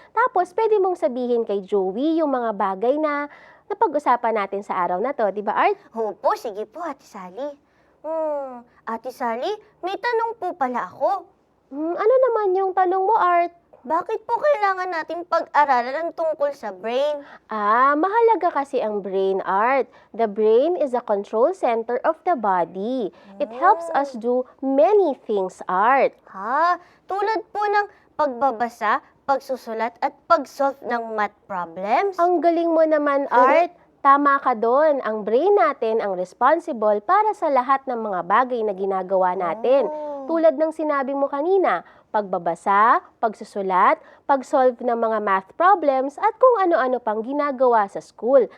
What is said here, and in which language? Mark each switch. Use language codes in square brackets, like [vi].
[tl] Tapos, pwede mong sabihin kay Joey yung mga bagay na napag-usapan natin sa araw na to. Di ba, Art? Opo, sige po, Ate Sally. Ate Sally, may tanong po pala ako. Ano naman yung tanong mo, Art? Bakit po kailangan natin pag-aralan ang tungkol sa brain? Mahalaga kasi ang brain, Art. [en] The brain is a control center of the body. It helps us do many things, Art. [tl] Tulad po ng pagbabasa, pagsusulat at pag-solve ng math problems? Ang galing mo naman, Art. Tama ka doon. Ang brain natin ang responsible para sa lahat ng mga bagay na ginagawa natin. Tulad ng sinabi mo kanina, pagbabasa, pagsusulat, pag-solve ng mga math problems at kung ano-ano pang ginagawa sa school.